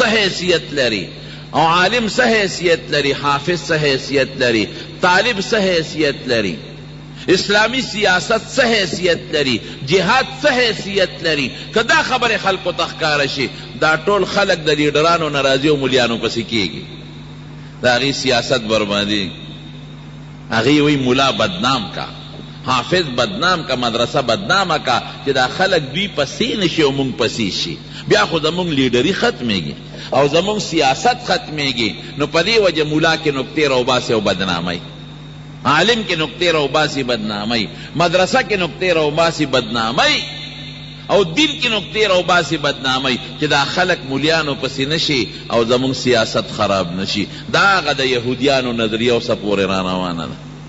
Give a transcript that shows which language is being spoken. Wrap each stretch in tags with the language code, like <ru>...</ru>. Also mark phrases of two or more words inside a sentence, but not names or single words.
<ps>حیثیت لري او عالم څه حیثیت لري حافظ څه حیثیت لري طالب څه حیثیت لري اسلامی سیاست څه حیثیت لري جهاد څه حیثیت لري که دا خبر خلقو ته ښکاره شي دا ټول خلق د لیډرانو ناراضي او ملیانو پسې کېږي د هغې سیاست بربادي هغې وی ملا بدنام کا حافظ بدنام کا مدرسه بدنامه کا چې دا خلق دوی پسې نشي او مونږ پسې شي بیا خو زمونږ لیډري ختمېږي او زمونږ سیاست ختمېږي نو په دې وجه ملا کې نکتې راوباسي او بدنامۍ عالم کې نکتې راوباسي بدنامۍ مدرسه کې نکتې راوباسي بدنامۍ او دین کې نکتې راوباسي بدنامۍ چې دا خلق ملیانو پسې نشي او زمونږ سیاست خراب نشي دا هغه د یهودیانو نظریه اوسه پورې را روانه ده</ps>